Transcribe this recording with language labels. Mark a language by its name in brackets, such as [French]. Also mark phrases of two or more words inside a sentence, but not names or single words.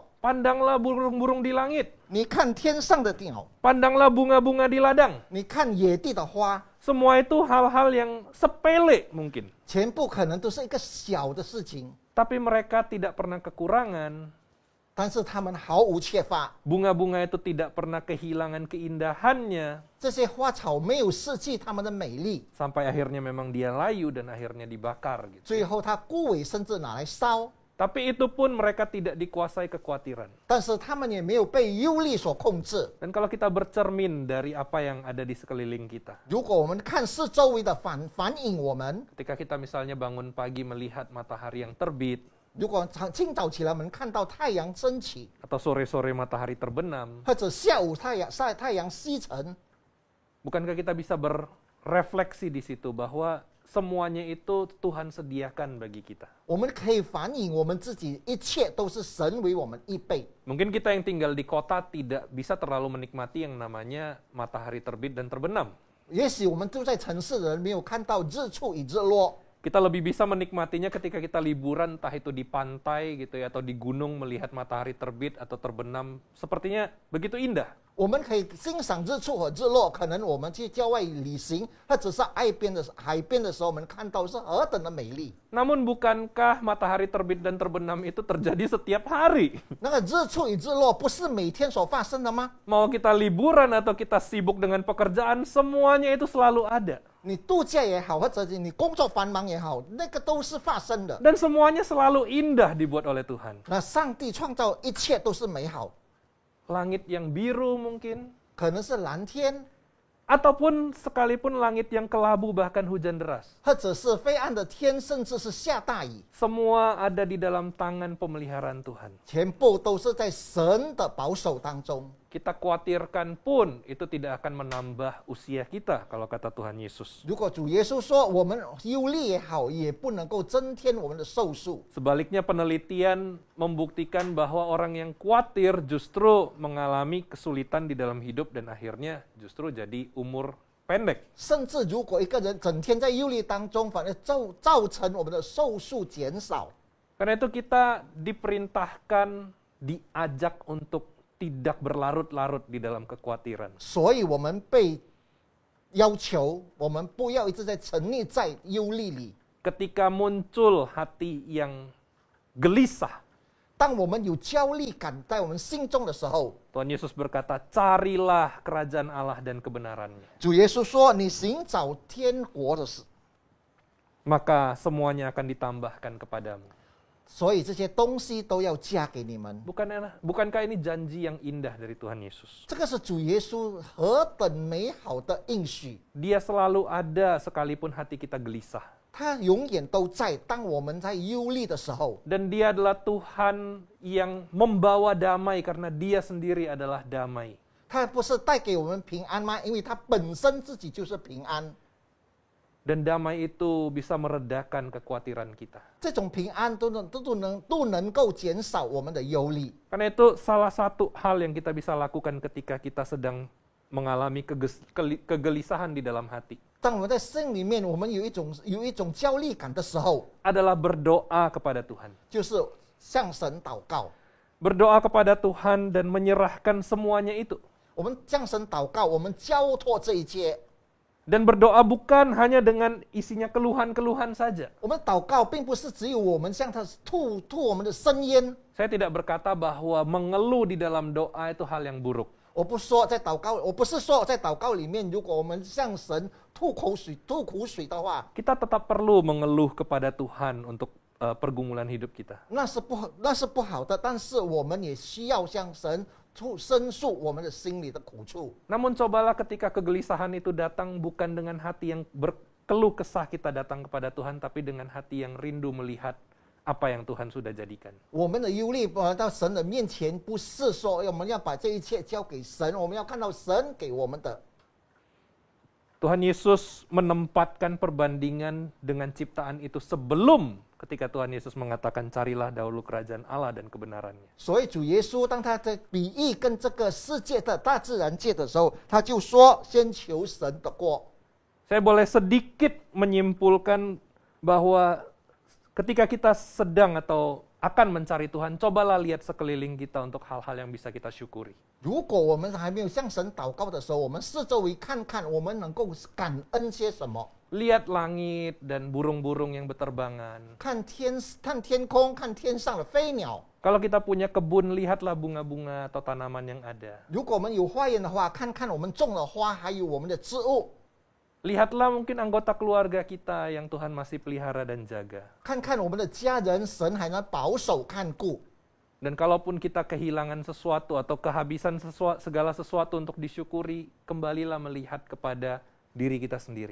[Indonesian] Pandanglah burung-burung di langit. [Chinese] 你看天上的鸟， [Indonesian] Pandanglah bunga-bunga di ladang. [Chinese] 你看野地的花， [Indonesian] Semua itu hal-hal yang sepele mungkin. [Chinese] 全部可能都是一个小的事情， [Indonesian] Tapi mereka tidak pernah kekurangan. [Chinese] 但是他们毫无缺乏。 [Indonesian] Bunga-bunga itu tidak pernah kehilangan keindahannya. [Chinese] 这些花草没有失去它们的美丽， [Indonesian] Sampai akhirnya memang dia layu dan akhirnya dibakar gitu. [Chinese] 最后它枯萎，甚至拿来烧。 [Indonesian] Tapi itu pun mereka tidak dikuasai kekhawatiran. [Chinese] 但是他们也没有被忧虑所控制。 [Indonesian] Dan kalau kita bercermin dari apa yang ada di sekeliling kita. [Chinese] 如果我们看四周围的反映我们， [Indonesian] Ketika kita misalnya bangun pagi melihat matahari yang terbit. [Chinese] 如果清早起来我们看到太阳升起， [Indonesian] Atau sore-sore matahari terbenam. [Chinese] 或者下午太阳西沉， [Indonesian] Bukankah kita bisa berefleksi di situ bahwa semuanya itu Tuhan sediakan bagi kita. [Chinese] 我们可以反映我们自己一切都是神为我们预备。 [Indonesian] Mungkin kita yang tinggal di kota tidak bisa terlalu menikmati yang namanya matahari terbit dan terbenam. [Chinese] 也许我们住在城市的人没有看到日出与日落， [Indonesian] Kita lebih bisa menikmatinya ketika kita liburan, entah itu di pantai gitu ya, atau di gunung melihat matahari terbit atau terbenam. Sepertinya begitu indah. [Chinese] 我们可以欣赏日出和日落。可能我们去郊外旅行，或者是海边的时候，我们看到是何等的美丽。 [Indonesian] Namun bukankah matahari terbit dan terbenam itu terjadi setiap hari? [Chinese] 那个日出与日落不是每天所发生的吗？ [Indonesian] Mau kita liburan atau kita sibuk dengan pekerjaan, semuanya itu selalu ada. [Chinese] 你度假也好，或者你工作繁忙也好，那个都是发生的。 [Indonesian] Dan semuanya selalu indah dibuat oleh Tuhan. [Chinese] 那上帝创造一切都是美好， [Indonesian] Langit yang biru mungkin, [Chinese] 可能是蓝天， [Indonesian] ataupun sekalipun langit yang kelabu bahkan hujan deras. [Chinese] 或者是灰暗的天，甚至是下大雨， [Indonesian] Semua ada di dalam tangan pemeliharaan Tuhan. [Chinese] 全部都是在神的保守当中。 [Indonesian] Kita khawatirkan pun itu tidak akan menambah usia kita kalau kata Tuhan Yesus. [Chinese] 如果主耶稣说我们忧虑也好，也不能够增添我们的寿数。 [Indonesian] Sebaliknya penelitian membuktikan bahwa orang yang khawatir justru mengalami kesulitan di dalam hidup dan akhirnya justru jadi umur pendek. [Chinese] 甚至如果一个人整天在忧虑当中，反而造成我们的寿数减少。 [Indonesian] Karena itu kita diperintahkan, diajak untuk tidak berlarut-larut di dalam kekhawatiran. [Chinese] 所以我们被要求，我们不要一直在沉溺在忧虑里。 [Indonesian] Ketika muncul hati yang gelisah, [Chinese] 当我们有焦虑感在我们心中的时候， [Indonesian] Tuhan Yesus berkata, carilah kerajaan Allah dan kebenarannya. [Chinese] 主耶稣说：“你寻找天国的事， [Indonesian] Maka semuanya akan ditambahkan kepadamu. [Chinese] 所以这些东西都要加给你们。” [Indonesian] Bukankah ini janji yang indah dari Tuhan Yesus? [Chinese] 这个是主耶稣何等美好的应许， [Indonesian] Dia selalu ada sekalipun hati kita gelisah. [Chinese] 他永远都在。当我们在忧虑的时候， [Indonesian] Dan dia adalah Tuhan yang membawa damai karena dia sendiri adalah damai. [Chinese] 他不是带给我们平安吗？因为他本身自己就是平安。 [Indonesian] Dan damai itu bisa meredakan kekhawatiran kita. [Chinese] 这种平安都能够减少我们的忧虑。 [Indonesian] Karena itu salah satu hal yang kita bisa lakukan ketika kita sedang mengalami kegelisahan di dalam hati. [Chinese] 当我们在心里面，我们有一种焦虑感的时候， [Indonesian] Adalah berdoa kepada Tuhan. [Chinese] 就是向神祷告。 [Indonesian] Berdoa kepada Tuhan dan menyerahkan semuanya itu. [Chinese] 我们向神祷告，我们交托这一切。 [Indonesian] Dan berdoa bukan hanya dengan isinya keluhan-keluhan saja. [Chinese] 我们祷告并不是只有我们向他吐我们的深渊。 [Indonesian] Saya tidak berkata bahwa mengeluh di dalam doa itu hal yang buruk. [Chinese] 我不说在祷告，我不是说在祷告里面，如果我们向神吐苦水的话， [Indonesian] kita tetap perlu mengeluh kepada Tuhan untuk pergumulan hidup kita. [Chinese] 那是不好的。但是我们也需要向神申诉我们的心里的苦处。 [Indonesian] Namun cobalah ketika kegelisahan itu datang bukan dengan hati yang berkeluh kesah kita datang kepada Tuhan, tapi dengan hati yang rindu melihat apa yang Tuhan sudah jadikan. [Chinese] 我们的忧虑到神的面前，不是说我们要把这一切交给神，我们要看到神给我们的。 [Indonesian] Tuhan Yesus menempatkan perbandingan dengan ciptaan itu sebelum ketika Tuhan Yesus mengatakan carilah dahulu kerajaan Allah dan kebenarannya. [Chinese] 所以主耶稣当他在比喻跟这个世界的大自然界的时候，他就说先求神的国。 [Indonesian] Saya boleh sedikit menyimpulkan bahwa ketika kita sedang atau akan mencari Tuhan, cobalah lihat sekeliling kita untuk hal-hal yang bisa kita syukuri. [Chinese] 如果我们还没有向神祷告的时候，我们四周围看看，我们能够感恩些什么？ [Indonesian] Lihat langit dan burung-burung yang berterbangan. [Chinese] 看天空，看天上的飞鸟。 [Indonesian] Kalau kita punya kebun, lihatlah bunga-bunga atau tanaman yang ada. [Chinese] 如果我们有花园的话，看看我们种的花，还有我们的植物。 [Indonesian] Lihatlah mungkin anggota keluarga kita yang Tuhan masih pelihara dan jaga. [Chinese] 看看我们的家人，神还能保守看顾。 [Indonesian] Dan kalaupun kita kehilangan sesuatu atau kehabisan segala sesuatu untuk disyukuri, kembalilah melihat kepada diri kita sendiri.